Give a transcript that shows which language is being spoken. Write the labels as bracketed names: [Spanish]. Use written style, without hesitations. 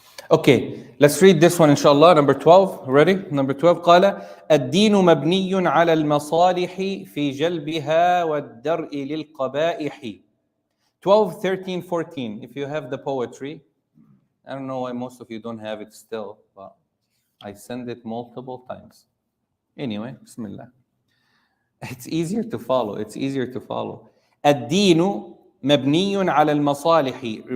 [English] Okay, let's read this one inshallah. Number 12. Ready? Number 12. [Arabic] قال الدين مبني على المصالح في جلبها والدرء للقبائح. [English] 12, 13, 14. If you have the poetry, I don't know why most of you don't have it still, but I send it multiple times. Anyway, Bismillah. It's easier to follow. [Arabic] الدين مبني على المصالح.